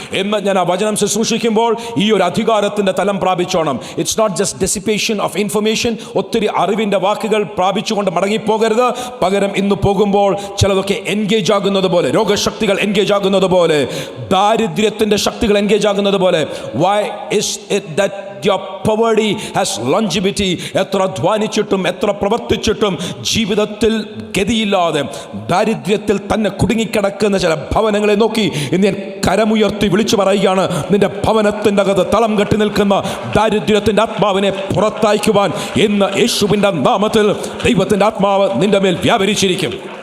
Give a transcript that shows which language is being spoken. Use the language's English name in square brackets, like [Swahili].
[Malayalam] എന്ന് ഞാൻ ആ വചനം ശുശ്രൂഷിക്കുമ്പോൾ ഈ ഒരു അധികാരത്തിൻ്റെ തലം പ്രാപിച്ചോണം. [English] It's not just dissipation of information. [Malayalam] ഒത്തിരി അറിവിൻ്റെ വാക്കുകൾ പ്രാപിച്ചുകൊണ്ട് മടങ്ങിപ്പോകരുത്. പകരം ഇന്ന് പോകുമ്പോൾ ചിലതൊക്കെ എൻഗേജ് ആകുന്നത് പോലെ, രോഗശക്തികൾ എൻഗേജ് ആകുന്നത് പോലെ, ദാരിദ്ര്യത്തിൻ്റെ ശക്തികൾ എൻഗേജ് ആകുന്നത് പോലെ. [English] Why is it that your poverty has longevity? [Malayalam] എത്ര അധ്വാനിച്ചിട്ടും എത്ര പ്രവർത്തിച്ചിട്ടും ജീവിതത്തിൽ ഗതിയില്ലാതെ ദാരിദ്ര്യത്തിൽ തന്നെ കുടുങ്ങിക്കിടക്കുന്ന ചില ഭവനങ്ങളെ നോക്കി ഇന്ന് ഞാൻ കരമുയർത്തി വിളിച്ചു പറയുകയാണ്, നിന്റെ ഭവനത്തിൻ്റെ അകത്ത് തളം കെട്ടി നിൽക്കുന്ന ദാരിദ്ര്യത്തിൻ്റെ ആത്മാവിനെ പുറത്തയക്കുവാൻ ഇന്ന് യേശുവിൻ്റെ നാമത്തിൽ ദൈവത്തിൻ്റെ ആത്മാവ് നിന്റെ മേൽ വ്യാപരിച്ചിരിക്കും.